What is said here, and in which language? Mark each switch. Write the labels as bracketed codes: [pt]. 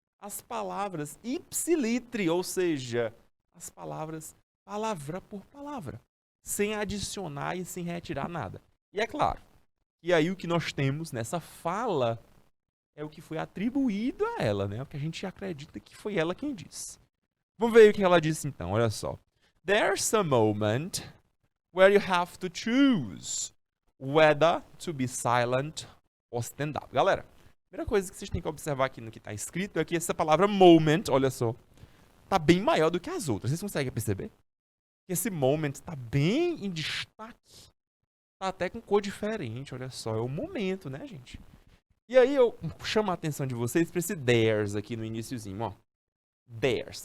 [pt] As palavras ipsilitre, ou seja, as palavras palavra por palavra, sem adicionar e sem retirar nada. E é claro, e aí o que nós temos nessa fala é o que foi atribuído a ela, né? O que a gente acredita que foi ela quem disse. Vamos ver o que ela disse então, olha só. [en] There's a moment where you have to choose whether to be silent or stand up. [pt] Galera, a primeira coisa que vocês têm que observar aqui no que está escrito é que essa palavra moment, olha só, está bem maior do que as outras. Vocês conseguem perceber? Que esse moment está bem em destaque. Está até com cor diferente, olha só. É o momento, né, gente? E aí eu chamo a atenção de vocês para esse there's aqui no iniciozinho, ó. There's.